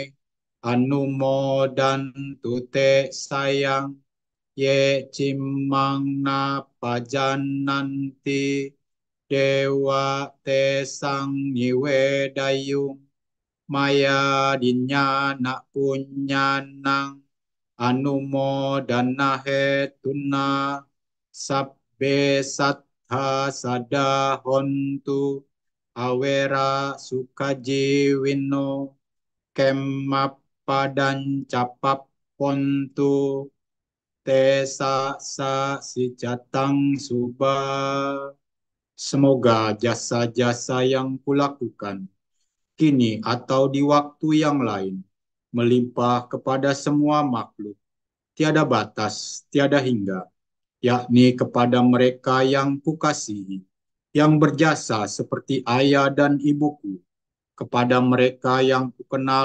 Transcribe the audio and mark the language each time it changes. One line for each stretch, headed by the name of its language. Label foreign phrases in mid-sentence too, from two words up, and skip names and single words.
Pali: anumodan tute sayang ye cimang na pajananti dewa tesang niwe dayung maya dinya nak punyanang anumodana hetuna sabbe sattha sadahontu awera sukajiwino kemappadan capap pontu tesa sa sijatang suba.
Indonesian: Semoga jasa-jasa yang kulakukan kini atau di waktu yang lain melimpah kepada semua makhluk, tiada batas, tiada hingga, yakni kepada mereka yang kukasihi, yang berjasa seperti ayah dan ibuku, kepada mereka yang kukenal